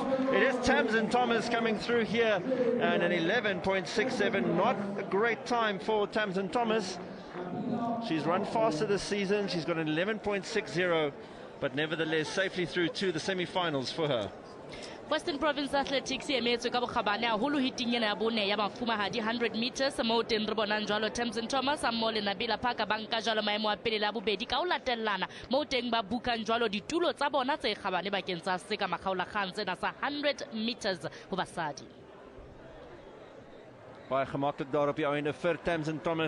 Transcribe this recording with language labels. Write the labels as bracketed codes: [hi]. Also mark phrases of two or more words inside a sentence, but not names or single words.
[en] It is Tamsin Thomas coming through here. And an 11.67. Not a great time for Tamsin Thomas. She's run faster this season. She's got an 11.60. But nevertheless, safely through to the semi-finals for her. [st] Western Province Athletics e emetse ka bokgabane haholo hiting ena ya bone ya mafumahadi 100 meters mo teng re bonang jwalo Tamsin Thomas a mo le Nabila Parker banka jwalo maemo a pele la bobedi ka o latellana mo teng ba bukang jwalo ditulo tsa bona tse kgabane bakeng tsa se ka makgaola kgang tsena sa 100 meters ho basadi. [af] Baie gemaklik daar op die einde vir Tamsin Thomas.